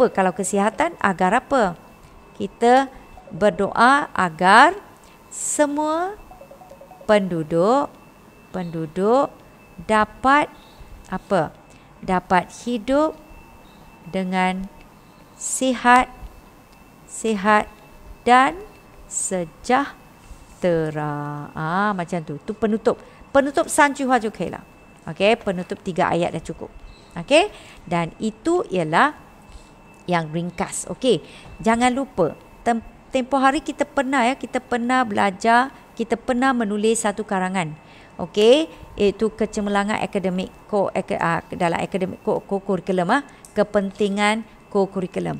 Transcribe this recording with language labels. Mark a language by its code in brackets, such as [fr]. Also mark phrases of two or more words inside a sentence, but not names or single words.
[ms] Kalau kesihatan, agar apa? Kita berdoa agar semua penduduk dapat apa? Dapat hidup dengan sihat dan sejahtera. Macam tu. Tu penutup. Penutup 3 [zh] 句话就可以了. [ms] Okey, penutup 3 ayat dah cukup. Okey, dan itu ialah yang ringkas. Okey, jangan lupa tempoh hari kita pernah belajar, kita pernah menulis satu karangan. Okey, iaitu kecemerlangan akademik dalam akademik kurikulum, kepentingan kurikulum.